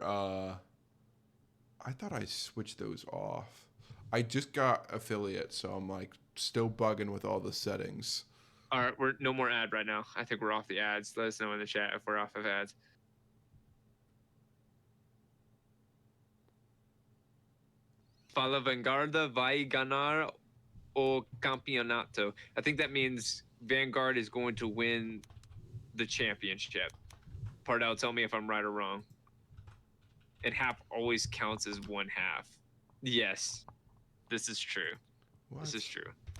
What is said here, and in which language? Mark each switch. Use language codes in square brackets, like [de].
[en] I thought I switched those off. I just got affiliate, so I'm like still bugging with all the settings. All right, we're no more ad right now. I think we're off the ads. Let us know in the chat if we're off of ads. [pt] Fala Vanguarda vai ganhar o campeonato. [en] I think that means Vanguard is going to win the championship. Pardell, tell me if I'm right or wrong. And half always counts as one half. Yes, this is true. What? This is true.